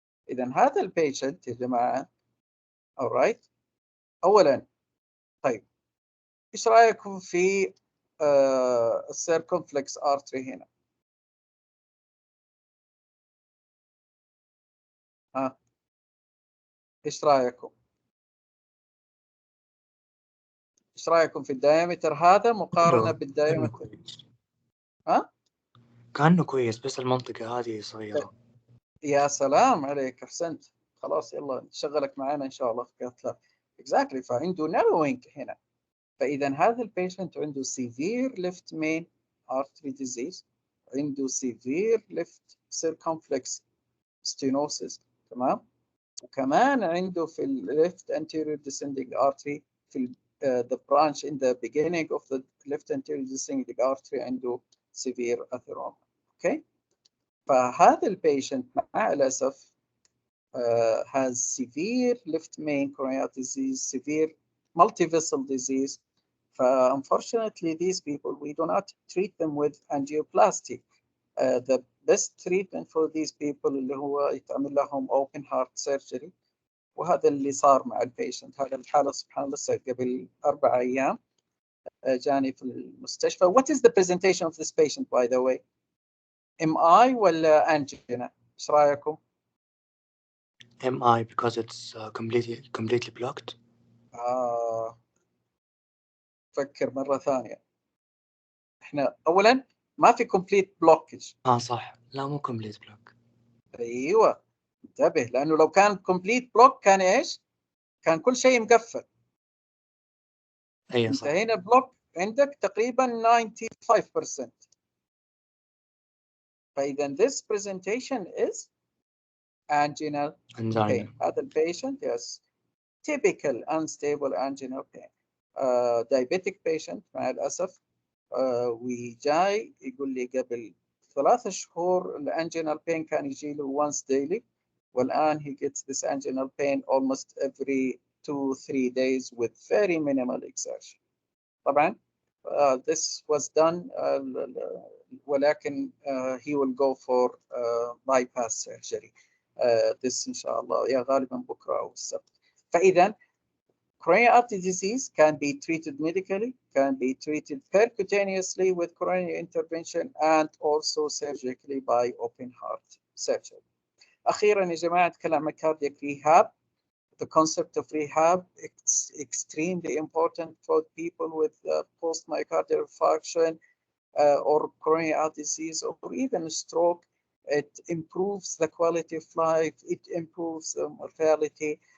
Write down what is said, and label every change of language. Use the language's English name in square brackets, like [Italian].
[Arabic] إذا هذا البيشنت يا جماعة alright أولا طيب إيش رأيكم في السيركمفلكس ارتري هنا؟ ايش رايكم؟ ايش رايكم في الدايمتر هذا مقارنه بالدايمتر؟ كأنه كويس بس المنطقة هذه صغيرة. يا سلام عليك، احسنت. خلاص يلا نشغلك معنا ان شاء الله في كاتلاب. اكزاكتلي. فعنده ناروينج هنا. فاذا هذا البيشنت عنده severe left main artery disease، عنده severe left circumflex stenosis، تمام؟ وكمان عنده في left anterior descending artery في the branch in the beginning of the left anterior descending artery عنده severe atheroma. [English] Okay? [Arabic] فهذا البيشنت مع الاسف [English] has severe left main coronary disease, severe multivessel disease. Unfortunately, these people, we do not treat them with angioplasty. The best treatment for these people [Arabic] اللي هو يتعمل لهم [English] open heart surgery. [Arabic] وهذا اللي صار مع البيشنت. هذا الحالة سبحان الله قبل 4 أيام جاني في المستشفى. [English] What is the presentation of this patient by the way? [Arabic] MI ولا angina؟ إيش رأيكم؟ [English] MI because it's completely blocked. [Arabic] فكر مرة ثانية. إحنا أولاً ما في complete blockage. صح، لا مو complete block. أيوة انتبه، لأنه لو كان complete block كان إيش؟ كان كل شيء مقفل. أيوة أنت صح. هنا block عندك تقريباً 95%. [English] فإذا this presentation is anginal pain. [Arabic] هذا البيشنت [English] yes typical unstable anginal pain. diabetic patient مع الأسف. [Arabic] وجاي يقول لي قبل 3 شهور الانجينال pain كان يجي له [English] once daily، والآن he gets this anginal pain almost every 2-3 days with very minimal exertion. طبعا this was done ولكن he will go for bypass surgery. [Arabic] this إن شاء الله يا غالبا بكرة أو السبت. [English] فإذا coronary artery disease can be treated medically, can be treated percutaneously with coronary intervention and also surgically by open heart surgery. [Arabic] أخيرا يا جماعة نتكلم عن cardiac rehab. [English] The concept of rehab is extremely important for people with post-myocardial infarction or coronary artery disease or even stroke. It improves the quality of life, it improves the mortality.